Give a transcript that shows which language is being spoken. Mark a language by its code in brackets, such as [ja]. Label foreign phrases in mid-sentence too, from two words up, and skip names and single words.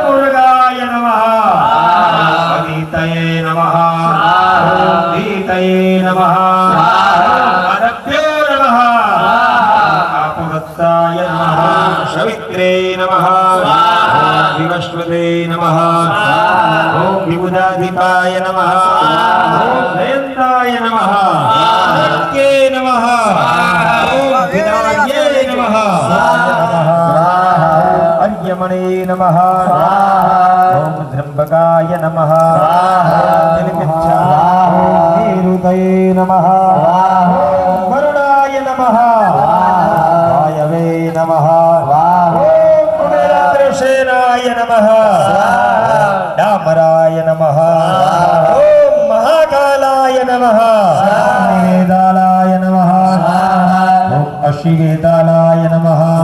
[sa] મુરગાય નમઃ સ્વાહા અદિતये નમઃ સ્વાહા ઓમ દીતये નમઃ સ્વાહા અદભ્યો નમઃ સ્વાહા આપવત્તાય નમઃ સવિત્રે નમઃ સ્વાહા વિવસ્વતે નમઃ સ્વાહા ઓમ વિબુધાધિપાય નમઃ સ્વાહા ઓમ જયંતાય નમઃ સ્વાહા નમઃ ઓમ વિનાયકે નમઃ अर्यमणे नमः ओम त्र्यंबकाय नमः निरुतये नमः ओम वरुणाय नमः वायवे नमः ओम कुबेरसेनाय नमः डामराय नमः ओम महाकालाय नमः वेदालाय नमः ओम अशिवेदालाय नमः